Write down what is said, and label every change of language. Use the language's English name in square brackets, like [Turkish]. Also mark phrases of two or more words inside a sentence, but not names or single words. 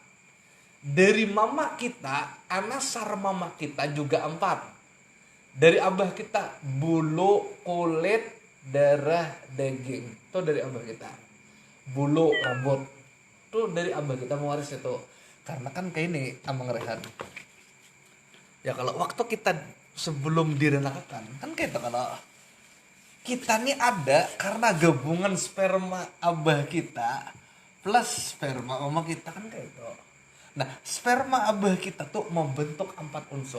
[Indonesian] Dari mama kita, anasar mama kita juga 4. Dari abah kita, bulu, kulit, darah, daging. Itu dari abah kita. Bulu, rambut. Itu dari abah kita mewaris itu. Karena kan kayak ini, Amang Rehan. Ya kalau waktu kita sebelum direnakakan, kan kayak itu kalau kita nih ada karena gabungan sperma abah kita plus sperma mama kita kan kayak itu. Nah, sperma abah kita tuh membentuk 4 unsur.